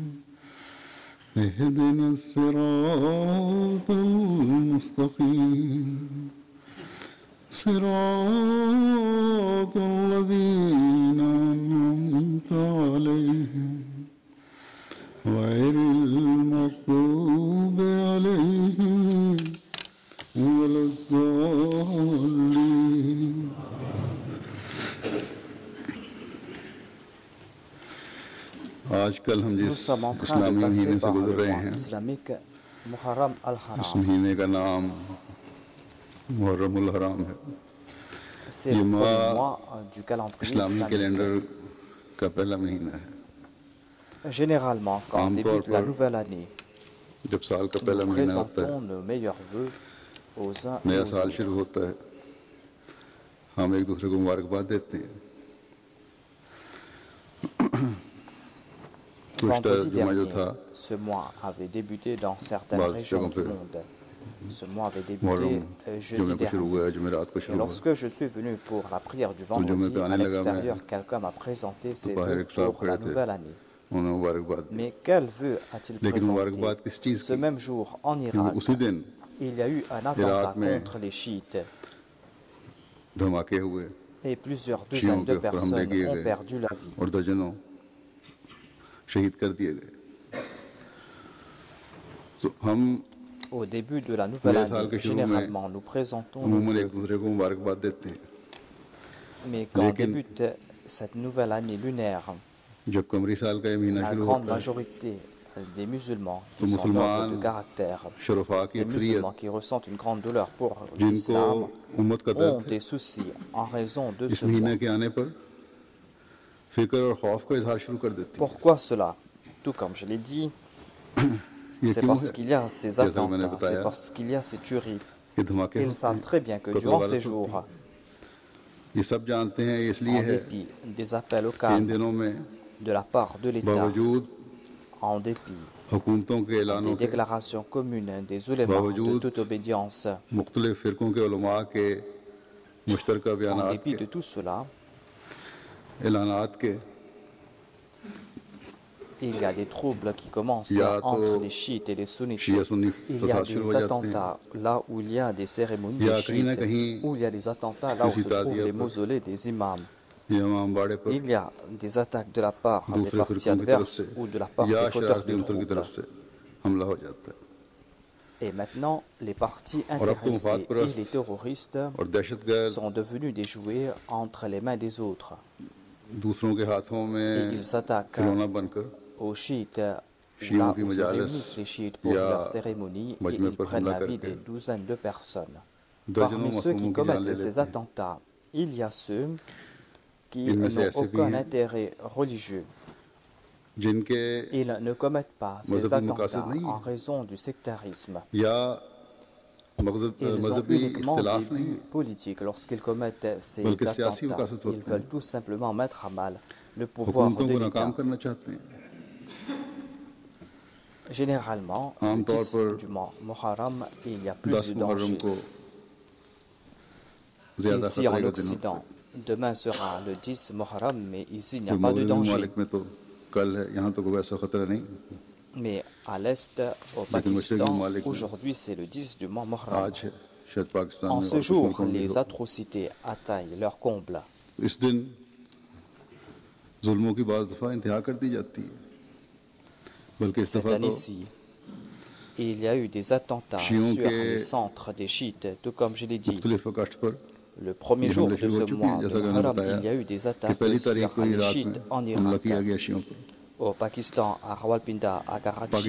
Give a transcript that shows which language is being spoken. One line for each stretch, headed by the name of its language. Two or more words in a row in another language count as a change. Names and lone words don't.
Arabic: اهدنا الصراط المستقيم صراط الذين أنعمت عليهم غير المغضوب عليهم ولا الضالين.
Urdu: آج کل ہم جس اسلامی مہینے سے گزر رہے ہیں اس مہینے کا نام محرم الحرام ہے. یہ ماہ اسلامی کیلنڈر کا پہلا مہینہ ہے.
French: Généralement, quand débute la nouvelle année,
Urdu: جب سال کا پہلا
French: nous
Urdu: مہینہ ہوتا ہے,
French: présentons nos meilleurs vœux aux uns et
Urdu: नया
French: aux
Urdu: साल
French: autres.
Urdu: شروع ہوتا ہے، ہم ایک دوسرے کو مبارکباد دیتے ہیں.
French: Vendredi
Urdu: جمعہ جو
French: dernier,
Urdu: था
French: ce mois avait débuté dans certaines
Urdu: बाज़
French: régions
Urdu: जगहों
French: du
Urdu: पे
French: monde. Ce mois avait
Urdu: मुहर्रम
French: débuté jeudi
Urdu: جمعے کو شروع
French: dernier.
Urdu: ہوا ہے، جمعرات کو
French: Et
Urdu: شروع ہوا ہے.
French: lorsque je suis venu pour la prière du
Urdu: जुमे
French: vendredi,
Urdu: पे
French: à
Urdu: آنے لگا
French: l'extérieur,
Urdu: मैं,
French: quelqu'un m'a présenté ses
Urdu: बाहर
French: vœux
Urdu: ایک صاحب
French: pour la
Urdu: کھڑے تھے,
French: nouvelle année.
Urdu: انہوں نے مبارکباد دی.
French: Mais quel vœu a-t-il
Urdu: لیکن مبارکباد
French: présenté?
Urdu: کس چیز
French: Ce
Urdu: की?
French: même jour, en
Urdu: क्योंकि
French: Irak,
Urdu: اسی دن
French: il y a eu un attentat
Urdu: عراق میں
French: contre les chiites
Urdu: دھماکے ہوئے
French: et plusieurs
Urdu: शियों
French: dizaines
Urdu: के
French: de
Urdu: اوپر حملے
French: personnes
Urdu: किए
French: ont
Urdu: गए
French: perdu la vie.
Urdu: اور درجنوں شہید کر دیے گئے. تو ہم
French: Au début de la nouvelle
Urdu: نئے سال
French: année,
Urdu: کے شروع میں
French: généralement, nous présentons nos
Urdu: عموماً ایک
French: vœux.
Urdu: دوسرے کو مبارکباد دیتے ہیں.
French: Mais quand
Urdu: लेकिन
French: débute cette nouvelle année lunaire,
Urdu: جب قمری سال کا یہ مہینہ
French: la
Urdu: शुरू
French: grande
Urdu: ہوتا ہے
French: majorité des musulmans
Urdu: तो
French: qui sont nobles
Urdu: मुसलमान
French: de caractère,
Urdu: شرفا کی
French: ces musulmans
Urdu: अक्सरियत
French: qui ressentent une grande douleur pour
Urdu: जिनको
French: l'islam,
Urdu: امت کا
French: ont
Urdu: درد ہے,
French: des soucis en raison de
Urdu: इस
French: ce
Urdu: महीने
French: mois.
Urdu: کے آنے پر فکر اور خوف کا اظہار شروع کر دیتی ہے.
French: Pourquoi cela? Tout comme je l'ai dit,
Urdu: ये
French: c'est
Urdu: क्यों
French: parce
Urdu: है?
French: qu'il y a ces
Urdu: جیسا کہ میں نے
French: attentats,
Urdu: बताया
French: c'est parce qu'il y a ces tueries.
Urdu: کہ دھماکے
French: Ils
Urdu: होते
French: savent
Urdu: हैं,
French: très bien que
Urdu: कत्ल
French: durant
Urdu: वारदात
French: ces
Urdu: होती
French: jours,
Urdu: ہے۔ یہ سب جانتے ہیں، یہ اس لیے
French: en
Urdu: है
French: dépit des appels au
Urdu: کہ ان
French: calme
Urdu: دنوں میں
French: de la part de l'État,
Urdu: बावजूद
French: en dépit
Urdu: حکومتوں کے
French: des
Urdu: اعلانوں کے,
French: déclarations communes des ulémas de
Urdu: बावजूद
French: toute obédience,
Urdu: مختلف فرقوں کے علما کے مشترکہ
French: en
Urdu: बयानात
French: dépit
Urdu: के,
French: de tout cela,
Urdu: اعلانات کے,
French: il y a des troubles qui commencent
Urdu: या
French: entre
Urdu: तो
French: les chiites et les sunnites.
Urdu: شیعہ سنی
French: Il y a
Urdu: فساد شروع ہو
French: des
Urdu: جاتے ہیں,
French: attentats là où il y a des cérémonies
Urdu: या
French: des
Urdu: کہیں نہ
French: chiites,
Urdu: कहीं
French: où il y a des attentats là où
Urdu: किसी
French: se trouvent
Urdu: ताज़िया
French: les
Urdu: पर
French: mausolées des imams.
Urdu: یا امام باڑے پر
French: Il y a des attaques de la part des
Urdu: दूसरे
French: partis
Urdu: فرقوں کی طرف
French: adverses
Urdu: से
French: ou de la part
Urdu: या
French: des fauteurs
Urdu: शरारती
French: de
Urdu: عنصر کی طرف
French: troubles.
Urdu: سے حملہ ہو جاتا ہے.
French: Et maintenant, les partis
Urdu: اور اب تو
French: intéressés et
Urdu: मुफाद
French: les terroristes
Urdu: اور دہشت گرد
French: sont devenus des jouets entre les mains des autres.
Urdu: دوسروں کے ہاتھوں
French: Et
Urdu: में
French: ils s'attaquent
Urdu: کھلونا بن کر
French: aux chiites,
Urdu: शियों
French: là
Urdu: की
French: où se
Urdu: मजालिस
French: réunissent les chiites pour
Urdu: या
French: leur cérémonie, et
Urdu: मजमे
French: ils
Urdu: पर
French: prennent
Urdu: हमला
French: la vie
Urdu: करके
French: des douzaines de personnes.
Urdu: दर्जनों
French: Parmi ceux qui
Urdu: معصوموں کی جان لے
French: commettent ces
Urdu: لیتے ہیں.
French: attentats, il y a ceux qui
Urdu: ان میں سے
French: n'ont
Urdu: ایسے بھی
French: aucun
Urdu: हैं
French: intérêt religieux.
Urdu: जिनके
French: Ils ne commettent pas ces
Urdu: مذہبی مقاصد
French: attentats
Urdu: नहीं
French: en
Urdu: है
French: raison du sectarisme.
Urdu: या
French: Ils ont
Urdu: मजहबी
French: uniquement des
Urdu: اختلاف نہیں
French: buts
Urdu: है,
French: politiques lorsqu'ils commettent ces
Urdu: بلکہ سیاسی
French: attentats.
Urdu: मकासद
French: Ils
Urdu: होते
French: veulent
Urdu: हैं,
French: tout simplement mettre à mal le pouvoir
Urdu: हुकूमतों
French: de
Urdu: کو ناکام
French: l'État.
Urdu: کرنا چاہتے ہیں.
French: Généralement, le
Urdu: आमतौर 10 पर
French: du mois Muharram, il y a 10 plus de
Urdu: मुहर्रम
French: dangers.
Urdu: کو زیادہ
French: Ici en
Urdu: خطرے کا دن ہوتا
French: Occident,
Urdu: है।
French: demain sera le 10 Muharram, mais ici il n'y
Urdu: जो
French: a pas de
Urdu: मगरबी
French: danger.
Urdu: ممالک میں تو کل ہے، یہاں تو کوئی ایسا خطرہ نہیں,
French: Mais à l'Est, au
Urdu: لیکن مشرقی
French: Pakistan,
Urdu: ممالک میں
French: aujourd'hui c'est le 10 du mois Muharram.
Urdu: آج ہے، شاید پاکستان
French: En
Urdu: में
French: ce
Urdu: اور کچھ
French: jour,
Urdu: ملکوں میں بھی
French: les
Urdu: हो।
French: atrocités atteignent leur comble.
Urdu: تو اس دن ظلموں کی بعض دفعہ انتہا کر دی جاتی ہے، بلکہ اس
French: Cette
Urdu: دفعہ تو
French: année-ci, il y a eu des attentats Chions sur
Urdu: के
French: les centres des chiites, tout comme je l'ai dit.
Urdu: مختلف وقت پر
French: Le premier
Urdu: ये
French: jour
Urdu: हमले
French: de
Urdu: شروع ہو
French: ce
Urdu: چکے ہیں,
French: mois de
Urdu: جیسا کہ میں نے
French: Muharram,
Urdu: बताया
French: il y a eu des
Urdu: कि
French: attaques
Urdu: पहली
French: sur
Urdu: تاریخ کو
French: les
Urdu: इराक
French: chiites
Urdu: में
French: en
Urdu: हमला
French: Irak,
Urdu: کیا گیا شیعوں پر.
French: au Pakistan, à Rawalpindi, à Karachi, à